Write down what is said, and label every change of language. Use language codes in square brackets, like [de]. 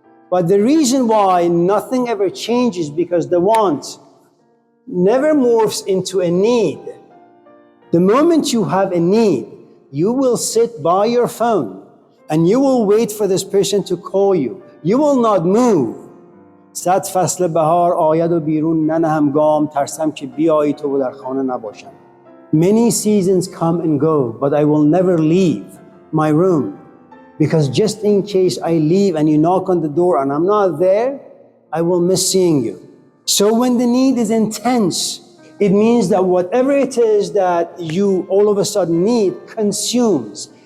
[en] But the reason why nothing ever changes because the want never morphs into a need. The moment you have a need, you will sit by your phone and you will wait for this person to call you. You will not move. [fa] صد فصل بهار آید و بیرون ننهم گام ترسم که بیایی تو و در خانه نباشم. [en] Many seasons come and go, but I will never leave my room. Because just in case I leave and you knock on the door and I'm not there, I will miss seeing you. So when the need is intense, it means that whatever it is that you all of a sudden need consumes.